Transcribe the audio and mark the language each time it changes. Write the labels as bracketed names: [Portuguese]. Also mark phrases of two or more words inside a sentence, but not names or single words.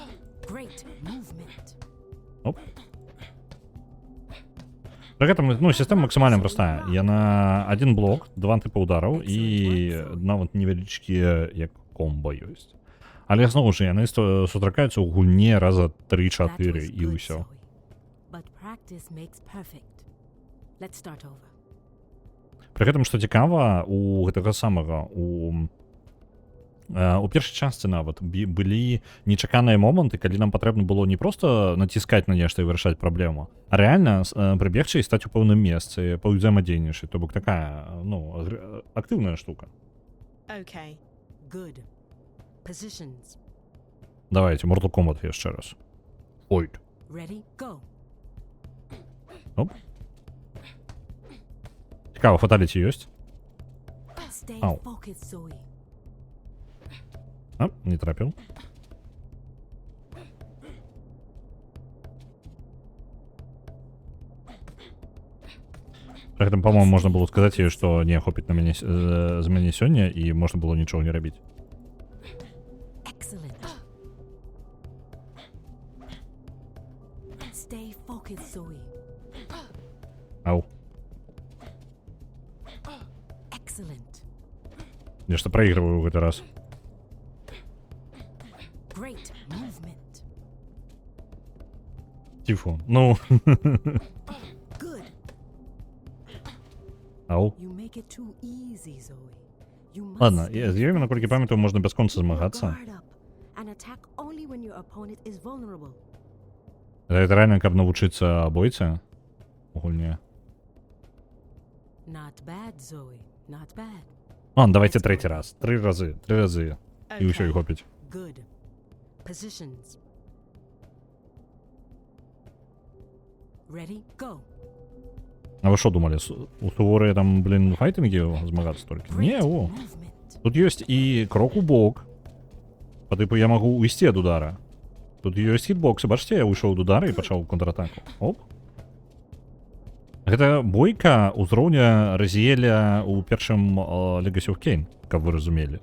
[English] Great movement. Оп. [Belarusian] Пры гэтым, ну, сістэма максімальна простая. Яна [Russian] один блок, два типа [Belarusian] удараў і нават невялічкія як комбо ёсць. Але зноў жа яны сустракаюцца ў гульне раза 3-4 і ўсё. [English] But practice makes perfect. Let's start over. [Belarusian] Пры гэтым, што цікава, у гэтага самага, у першай частцы нават былі нечаканыя моманты, калі нам патрэбна было не проста націскаць на нешта і вырашаць праблему, а рэальна прыбегчы і стаць у пэўным месцы, паўзаемадзейнічаць, то бок такая, ну, актыўная штука. [English] Okay. Good. Positions. [Belarusian] Давайте, Mortal Kombat яшчэ раз. Ой. [English] Ready, go. [Belarusian] Оп. Цікава, фаталіті ёсць? [English] Stay Ау. focused, Zoe. [Belarusian] А, не трапіў. Пры гэтым, па-моему, можна было сказаць ёй, што не хопіць на мяне з мяне сёння і можна было нічога не рабіць. [English] Excellent. Stay focused, Zoe. Ау. Excellent. [Belarusian] Нешта праігрываю ў гэты раз. [English] Great movement. Тифу. Ну. Good. Ау. You make it too easy, Zoe. You must [Belarusian] Ладно, [English] stay [Belarusian] з ёй, наколькі памятаю, можна бясконца змагацца. [English] Guard up and attack only when your opponent is vulnerable. [Belarusian] Гэта рэальна, каб навучыцца бойцы у гульне. [English] Not bad, Zoe. Not bad. [Belarusian] Ладно, давайте трэці раз. Тры разы. І ўсё, і хопіць. [English] Good. Positions. Ready, go. [Belarusian] А вы што думалі, у суворыя там, блін, файтингі змагацца толькі? Не, о. [English] Movement. [Belarusian] Тут ёсць і крок у бок. Па тыпу я магу уйсці ад удара. Тут ёсць хітбоксы. Бачыце, я ўйшоў ад удара і пачаў контратаку. Оп. Гэта бойка ўзроўня Разіэля ў першым Legacy of Kain, каб вы разумелі.